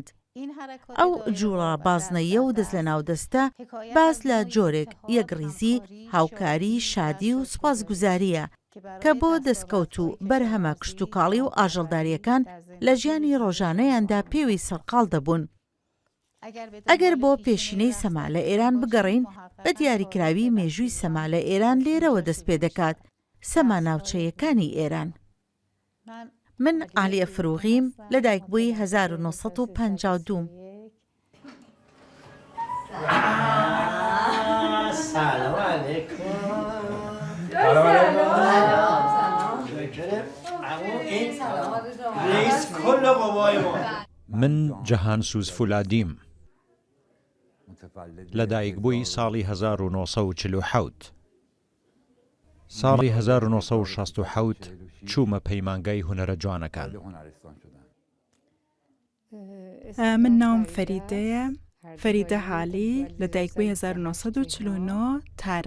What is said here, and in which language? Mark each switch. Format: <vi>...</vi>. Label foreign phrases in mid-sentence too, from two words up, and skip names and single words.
<ckb>ئەو جوڵە بازنەیە و دەست لە ناودەستە باز لە جۆرێک یەکڕیزی، هاوکاری، شادی و سوپاسگوزاریە کە بۆ دەستکەوت و بەرهەمە کشتتوکاڵی و ئاژەڵداریەکان لە ژیانی ڕۆژانەیاندا پێوی سەرقاڵ دەبوون. ئەگەر بۆ پێشینەی سەما لە ئێران بگەڕین، بە دیاریکراوی مێژووی سەما لە ئێران لێرەوە دەست پێ دەکات. سەما ناوچەیەکانی ئێران. من عالیە فروغیم لە دایکبووی 1952.</ckb> <fa>سلام علیکم. رئیس کل قوای ما.</fa> <ckb>من جەهانسوز فولادیم لە دایکبووی ساڵی 1947. ساڵی 1967 چوومە پەیمانگای هونەرە جوانەکان. من ناوم فەریدەیە، فەریدە حالی لە دایکبووی 1949 تارە.</ckb>